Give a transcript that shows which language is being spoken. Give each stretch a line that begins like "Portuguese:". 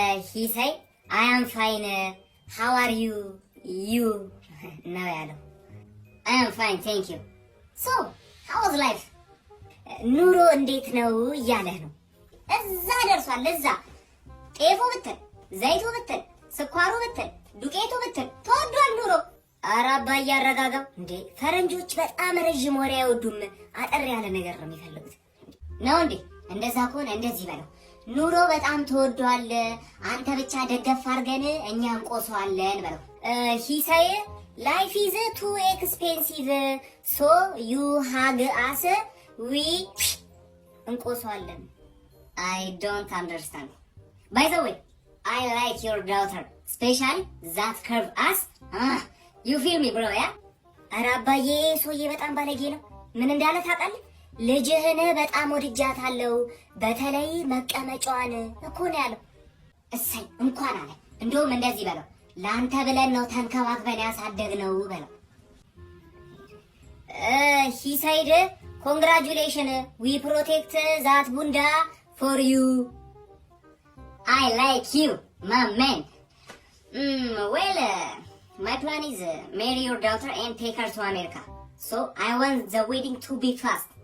English: he say I am fine, how are you
Amharic: ነው ያለው።
English: I am fine, thank you. So how was life?
Amharic: ኑሮ እንዴት ነው እያለህ ነው። እዛ ደርሷል። እዛ ጤፉ ብትል፣ ዘይቱ ብትል፣ ስኳሩ ብትል፣ ዱቄቱ ብትል ተወዷል ኑሮ። ኧረ አባዬ አረጋጋው እንዴ! ፈረንጆች በጣም ረዥም ወሬ አይወዱም። አጠር ያለ ነገር ነው የሚፈልጉት ነው እንዴ? እንደዛ ከሆነ እንደዚህ በለው፣ ኑሮ በጣም ተወዷል፣ አንተ ብቻ ደገፍ አድርገን እኛ እንቆሰዋለን በለው።
English: he say life is too expensive so you hug us we
Amharic: እንቆሰዋለን።
English: I don't understand. By the way, I like your daughter, especially that curve ass. You feel me bro? Yeah?
Amharic: ኧረ አባዬ ሰውዬ በጣም ባለጌ ነው። ምን እንዳለ ታውቃለህ? ልጅህን በጣም ወድጃታለሁ፣ በተለይ መቀመጫዋን እኮ ነው ያለው። እሰይ እንኳን አለ። እንደውም እንደዚህ በለው፣ ለአንተ ብለን ነው ተንከባክበን ያሳደግነው በለው።
English: he said congratulations, we protect that bunda for you. I like you, my man. Well, my plan is marry your daughter and take her to America. So I want the wedding to be fast.